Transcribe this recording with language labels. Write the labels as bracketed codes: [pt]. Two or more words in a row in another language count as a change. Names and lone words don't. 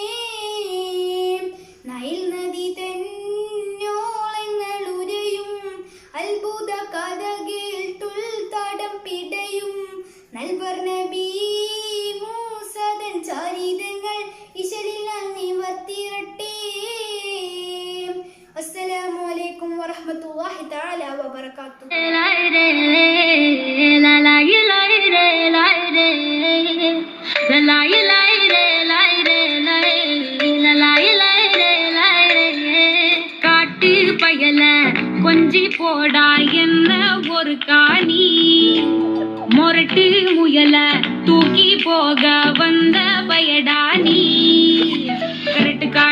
[ml] നൈൽ നദി തന്നോളങ്ങൾ ഉരയും അത്ഭുത കഥകൾ നൽവർ നബി മൂസദൻ ചരിതങ്ങൾ ഇശലിൽ നിവർത്തിരട്ടെ. [ar] السلام عليكم ورحمة الله تعالى وبركاته. [ta] காட்டு பயல கொஞ்சி போடா என்ன ஒரு காணி மொரட்டு முயல தூக்கி போக வந்த பயடா நீ கரட்டு காட